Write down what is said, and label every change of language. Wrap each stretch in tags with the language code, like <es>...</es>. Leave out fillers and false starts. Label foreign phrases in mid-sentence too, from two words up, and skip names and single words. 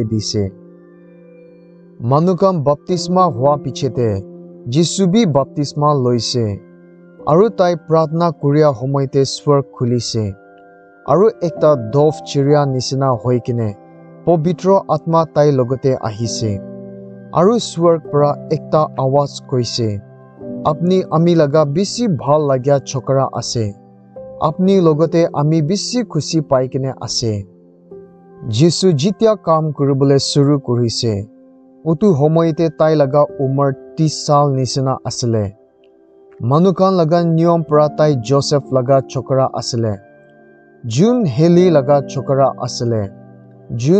<nag>dise manukam baptisma hua pichete Jisu bi baptisma loise aru tai pratna kuria homoite swar khulise aru ekta dov chiria nisina hoikine povitra atma tai logote ahise aru swar pra ekta awaz koise apni ami laga bisi bhal lagya chokra ase apni logote ami bisi khushi pai kine ase যিশু যেতিয়া কাম কৰিবলৈ শুৰু কৰিছে ওটো সময়তে তাই লগা উমৰ 30 সাল নিচিনা আছিলে মানুহখন লগা নিয়ম পৰা তাই যোসেফ লগা চকৰা আছিলে যোন হেলি লগা চকৰা আছিলে যোন</nag>